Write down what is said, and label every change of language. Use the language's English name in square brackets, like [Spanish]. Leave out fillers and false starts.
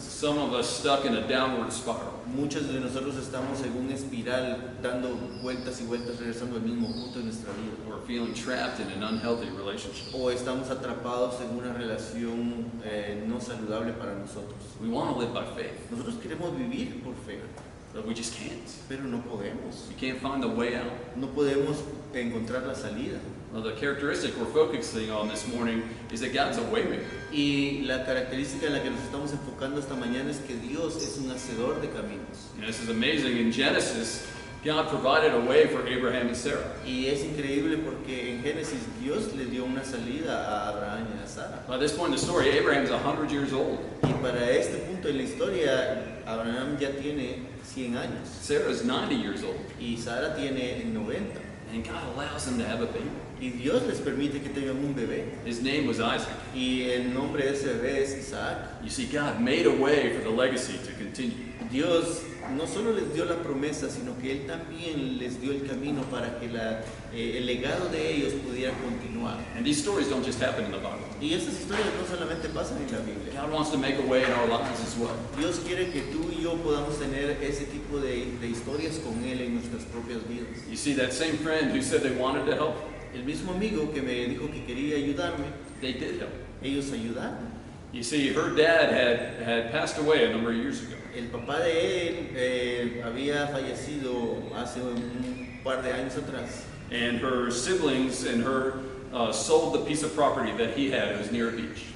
[English] Some of us stuck in a downward spiral. [Spanish] Muchos de nosotros estamos en una espiral dando vueltas y vueltas, regresando al mismo punto de nuestra vida. [English] Or feeling trapped in an unhealthy relationship. [Spanish] O estamos atrapados en una relación no saludable para nosotros. [English] We want to live by faith, [Spanish] Nosotros queremos vivir por fe, [English] but we just can't. [Spanish] pero no podemos. [English] We can't find the way out. [Spanish] No podemos encontrar la salida. [English] Well, the characteristic we're focusing on this morning is that God's a waymaker. [Spanish] Y la característica en la que nos estamos enfocando esta mañana es que Dios es un hacedor de caminos. [English] And this is amazing. In Genesis, God provided a way for Abraham and Sarah. [Spanish] Y es increíble porque en Génesis Dios le dio una salida a Abraham y a Sara. [English] By this point in the story, Abraham's 100 years old. [Spanish] Y para este punto en la historia, Abraham ya tiene 100 años [English] Sarah's 90 years old. [Spanish] y Sara tiene 90. [English] And God allows them to have a baby. [Spanish] Y Dios les permite que tengan un bebé. [English] His name was Isaac. [Spanish] Y el nombre de ese bebé es Isaac. [English] You see, God made a way for the legacy to continue. [Spanish] Dios no solo les dio la promesa, sino que Él también les dio el camino para que el legado de ellos pudiera continuar. [English] And these stories don't just happen in the Bible. [Spanish] Y estas historias no solamente pasan en la Biblia. [English] God wants to make a way in our lives as well. [Spanish] Dios quiere que tú y yo podamos tener ese tipo de historias con Él en nuestras propias vidas. [English] You see, that same friend who said they wanted to help, [Spanish] El mismo amigo que me dijo que quería ayudarme, [English] they did help. [Spanish] ellos ayudaron. [English] You see, her dad had passed away a number of years ago. [Spanish] El papá de él había fallecido hace un par de años atrás. [English] And her siblings and her sold the piece of property that he had. It was near a beach.